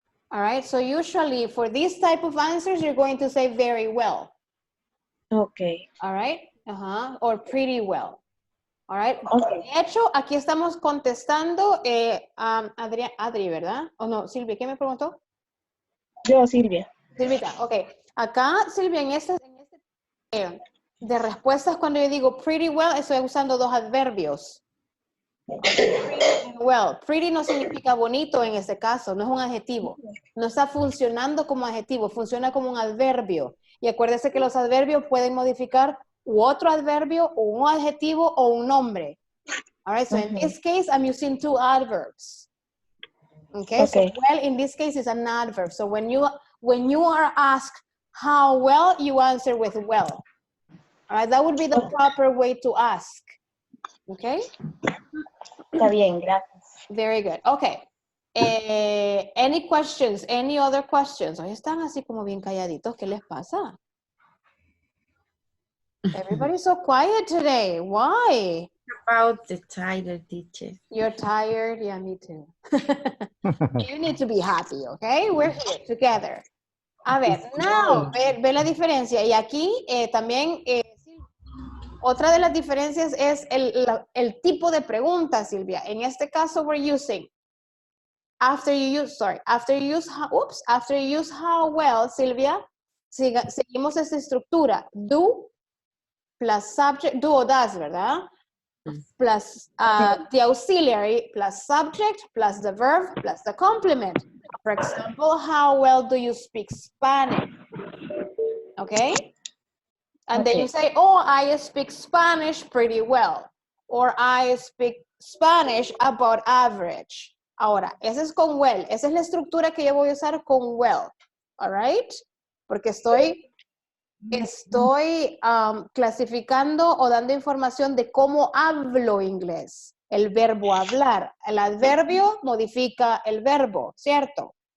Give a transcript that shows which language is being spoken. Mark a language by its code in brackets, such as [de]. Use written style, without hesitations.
[en] All right, so usually for these type of answers, you're going to say very well. Okay. All right, or pretty well. All right. Okay. [es] De hecho, aquí estamos contestando Adri, ¿verdad? O no, Silvia, ¿qué me preguntó? Yo, Silvia. Silvita, ok. Acá, Silvia, en este de respuestas, cuando yo digo [en] pretty well, [es] estoy usando dos adverbios. [en] Pretty and well. Pretty [es] no significa bonito en este caso, no es un adjetivo. No está funcionando como adjetivo, funciona como un adverbio. Y acuérdese que los adverbios pueden modificar otro adverbio, o un adjetivo, o un nombre. [en] All right, so in this case, I'm using two adverbs. Okay, so well in this case is an adverb. So when you are asked how well, you answer with well. All right, that would be the proper way to ask. Okay? [es] Está bien, gracias. [en] Very good. Okay. Any questions? Any other questions? [es] Hoy están así como bien calladitos. ¿Qué les pasa? [en] Everybody's so quiet today. Why? About the title, teacher. You're tired? Yeah, me too. You need to be happy, okay? We're here together. [es] A ver, [en] now, [es] ve la diferencia. Y aquí también, otra de las diferencias es el tipo de pregunta, Silvia. En este caso, [en] we're using, after you use how well, Silvia, [es] seguimos esta estructura. [en] Do plus subject, do [es] o [en] does, [es] ¿verdad? [en] Plus the auxiliary, plus subject, plus the verb, plus the complement. For example, how well do you speak Spanish? Okay? And then you say, oh, I speak Spanish pretty well. Or I speak Spanish about average. [es] Ahora, ese es con well. Esa es la estructura que yo voy a usar con well. [en] All right? [es] Porque estoy clasificando o dando información de cómo hablo inglés. El verbo hablar. El adverbio modifica el verbo, ¿cierto?